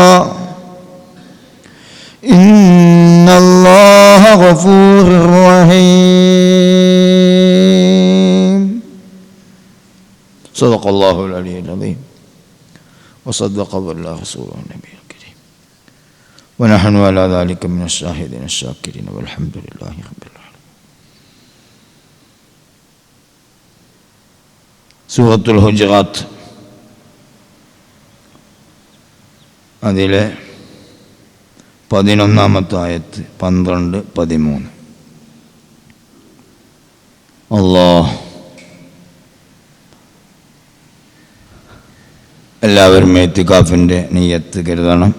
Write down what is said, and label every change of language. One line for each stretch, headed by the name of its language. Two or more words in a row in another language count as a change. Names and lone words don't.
Arabic: إن الله غفور رحيم صدق الله العلي العظيم وصدق بالله رسوله النبي الكريم ونحن على ذلك من الشاهدين الشاكرين والحمد لله رب العالمين.
Malayalam: സൂറത്തുൽ ഹുജറാത്ത് അതിലെ 11-ാമത്തെ ആയത്ത് 12-13 അല്ലാഹ് എല്ലാവരും ഇത്തികാഫിൻ്റെ നിയ്യത്ത് കരുതണം.